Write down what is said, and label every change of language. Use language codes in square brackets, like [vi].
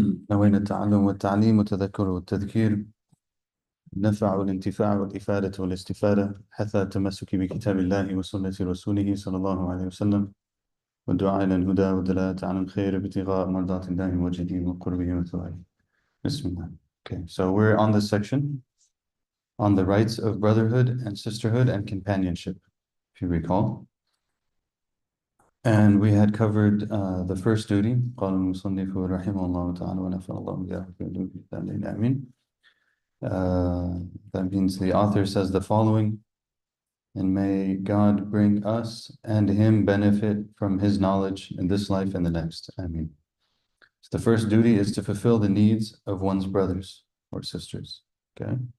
[ar] نوينا التعلم والتعليم والتذكر والتذكير النفع والانتفاع والإفادة والاستفادة حتى التمسك بكتاب الله وسنة رسوله صلى الله عليه وسلم والدعاء إلى الهدى والدلالة على الخير ابتغاء مرضات الله وجهه وقربه وثوابه. Bismillah. [en] Okay, so we're on this section on the rights of brotherhood and sisterhood and companionship, if you recall. And we had covered the first duty. [ar] قال المصنف رحمه الله تعالى ونفع الله بها في علومه آمين. [en] That means the author says the following: and may God bring us and him benefit from his knowledge in this life and the next. Ameen. So the first duty is to fulfill the needs of one's brothers or sisters. Okay.